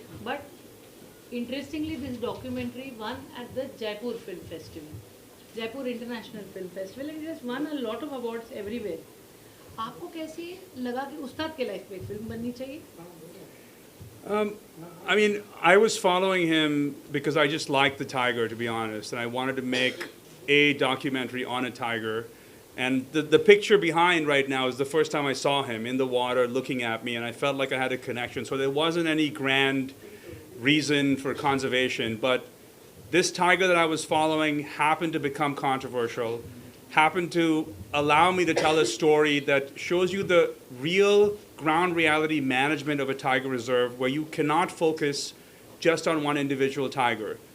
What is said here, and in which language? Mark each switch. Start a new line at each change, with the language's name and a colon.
English: But interestingly, this documentary won at the Jaipur Film Festival, Jaipur International Film Festival, and it has won a lot of awards everywhere.
Hindi: आपको कैसे लगा कि उस्ताद के life पे एक film बननी चाहिए?
English: I mean, I was following him because I just liked the tiger, to be honest, and I wanted to make a documentary on a tiger. And the picture behind right now is the first time I saw him in the water looking at me, and I felt like I had a connection. So there wasn't any grand reason for conservation, but this tiger that I was following happened to become controversial, happened to allow me to tell a story that shows you the real ground reality management of a tiger reserve, where you cannot focus just on one individual tiger.